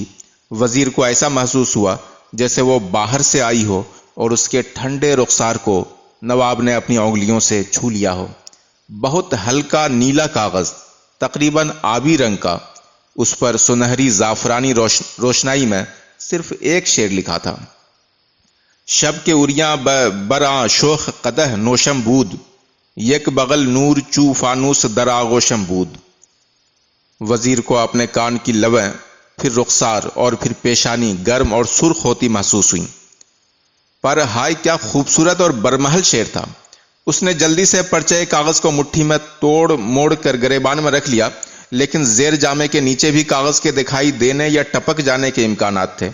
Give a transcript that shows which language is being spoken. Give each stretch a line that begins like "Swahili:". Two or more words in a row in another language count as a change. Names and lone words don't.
Urdu: وزیر کو ایسا محسوس ہوا جیسے وہ باہر سے آئی ہو اور اس کے ٹھنڈے رخسار کو نواب نے اپنی انگلیوں سے چھو لیا ہو۔ بہت ہلکا نیلا کاغذ، تقریباً آبی رنگ کا، اس پر سنہری زعفرانی روشنائی میں صرف ایک شعر لکھا تھا:
Persian: شب کے اریاں براں شوخ قدح نوشم بود، یک بغل نور چو فانوس در آغوشم بود۔
Urdu: وزیر کو اپنے کان کی لویں، پھر رخسار اور پھر پیشانی گرم اور سرخ ہوتی محسوس ہوئیں۔ پر ہائے کیا خوبصورت اور برمحل شعر تھا! اس نے جلدی سے پرچے کاغذ کو مٹھی میں توڑ موڑ کر گریبان میں رکھ لیا، لیکن زیر جامے کے نیچے بھی کاغذ کے دکھائی دینے یا ٹپک جانے کے امکانات تھے۔